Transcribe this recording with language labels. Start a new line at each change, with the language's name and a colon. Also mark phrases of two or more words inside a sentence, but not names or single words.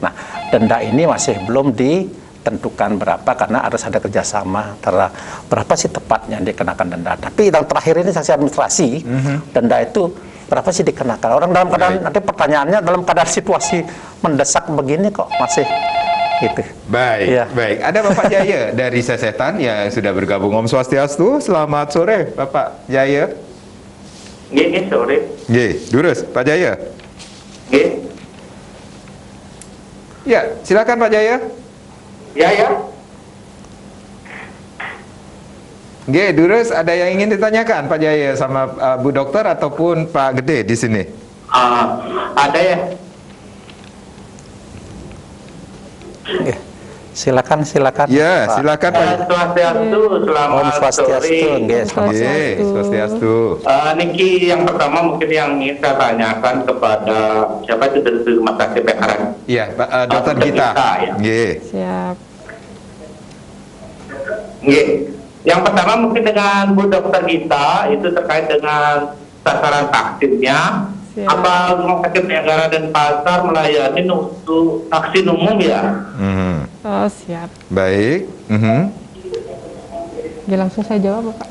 Indonesian: Nah, denda ini masih belum ditentukan berapa karena harus ada kerjasama antara berapa sih tepatnya dikenakan denda. Tapi yang terakhir ini sanksi administrasi, denda itu berapa sih dikenakan? Orang dalam keadaan, nanti pertanyaannya dalam keadaan situasi mendesak begini kok masih gitu. Baik, Ya. baik. Ada Bapak Jaya dari Sesetan yang sudah bergabung.
Balinese: Om Swastiastu,
Indonesian: selamat sore Bapak Jaya. Nggih, sore.
Balinese: Nggih, Durus, Pak Jaya.
Indonesian: Nggih. Ya, silakan Pak Jaya. Ya.
Balinese: Nggih, Durus,
Indonesian: ada yang ingin ditanyakan Pak Jaya sama Bu Dokter ataupun Pak Gede di sini? Ada ya. Silakan. Ya, Pak. silakan Pak. Swastiastu, selamat
Balinese: Om Swastiastu,
Indonesian: sore. nggih, selamat sore.
Balinese: Nggih, Swastiastu.
Indonesian: Niki yang pertama mungkin yang ingin saya tanyakan kepada siapa itu dari Rumah Sakit Bekaran. Iya, Dokter Dokter Gita. Gita, ya. Nggih. Siap. Nggih. Yang pertama mungkin dengan Bu Dokter Gita itu terkait dengan sasaran vaksinnya. Siap. Apa Rumah Sakit Bekaran dan Pasar melayani untuk vaksin umum ya? Oh, siap. Baik. Oke, langsung saya jawab, Pak.